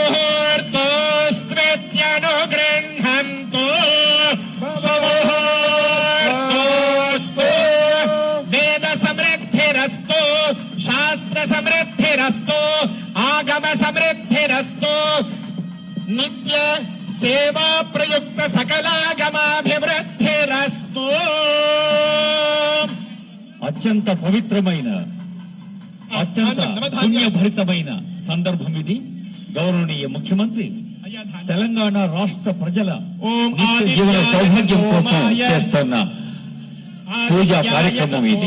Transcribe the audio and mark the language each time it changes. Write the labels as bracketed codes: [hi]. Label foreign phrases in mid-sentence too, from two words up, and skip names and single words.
[sa] मुहूर्तोऽस्त्वेत्यनुगृह्णन्तु सुमुहूर्तोऽस्तु वेद समृद्धिरस्तु शास्त्र समृद्धिरस्तु आगम समृद्धिरस्तु नित्य सेवा प्रयुक्त सकलागमाभिवृद्धिरस्तु [te] అత్యంత పవిత్రమైన అత్యంత పుణ్యభరితమైన సందర్భం ఇది. గౌరవనీయ ముఖ్యమంత్రి తెలంగాణ రాష్ట్ర ప్రజల నిత్య జీవన సౌభాగ్యం కోసం చేస్తున్న పూజా కార్యక్రమం ఇది.